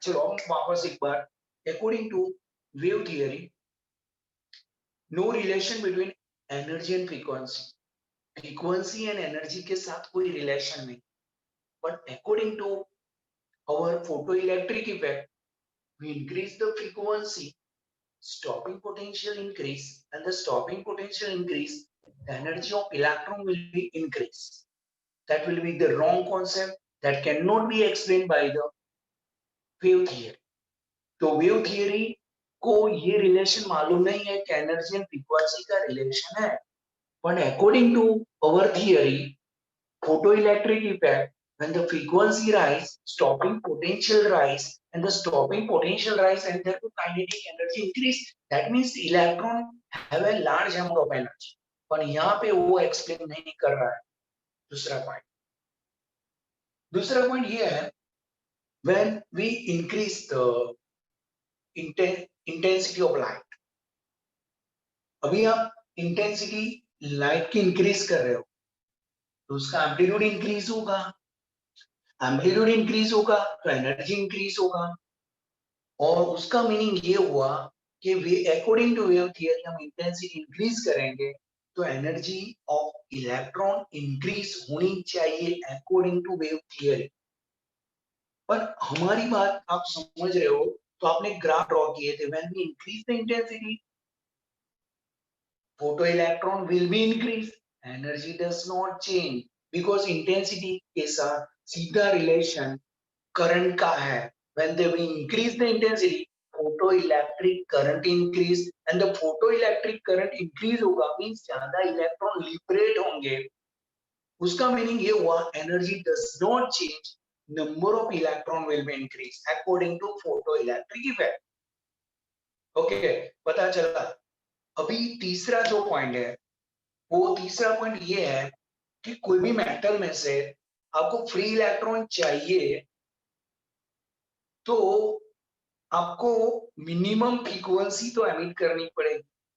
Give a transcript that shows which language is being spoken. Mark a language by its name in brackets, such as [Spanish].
[Hindi] चलो हम वापस एक बार, [English] according to wave theory no relation between energy and frequency, frequency and energy [Hindi] के साथ कोई रिलेशन नहीं, [English] But according to our photoelectric effect we increase the frequency, stopping potential increase, and the stopping potential increase the energy of electron will be increased. That will be the wrong concept that cannot be explained by the wave theory। [Hindi] तो wave theory को ये relation मालूम नहीं है कि energy and frequency का relation है, [English] but according to our theory photoelectric effect, when the frequency rise, stopping potential rise, and the stopping potential rise and therefore kinetic energy increase, that means the electron have a large amount of energy, [Hindi] पर यहाँ पे वो explain नहीं कर रहा है। दूसरा point ये है [English] when we increase the intensity of light, [Hindi] अभी आप इंटेंसिटी लाइट की इंक्रीज कर रहे हो तो उसका एम्पलीट्यूड इंक्रीज होगा, एम्पलीट्यूड इंक्रीज होगा तो एनर्जी इंक्रीज होगा और उसका मीनिंग ये हुआ कि अकॉर्डिंग टू वेव थियरी हम इंटेंसिटी इंक्रीज करेंगे तो एनर्जी ऑफ इलेक्ट्रॉन इंक्रीज होनी चाहिए अकॉर्डिंग टू वेव थियरी। पर हमारी बात आप समझ रहे हो तो आपने ग्राफ ड्रॉ किए थे, [English] when we increase the intensity photoelectron will be increased, energy does not change because intensity [Hindi] के साथ सीधा रिलेशन करंट का है. [English] When they will increase the intensity, photoelectric current increase and the photoelectric current increase होगा means [Hindi] ज्यादा electron liberate होंगे. उसका meaning ये हुआ [English] energy does not change, number of electron will be increased according to photoelectric effect. [Hindi] Okay, पता चला. अभी तीसरा जो पॉइंट है, वो तीसरा पॉइंट ये है कि कोई भी मेटल में से आपको फ्री इलेक्ट्रॉन चाहिए तो आपको मिनिमम फ्रीक्वेंसी तो एमिट करनी पड़ेगी.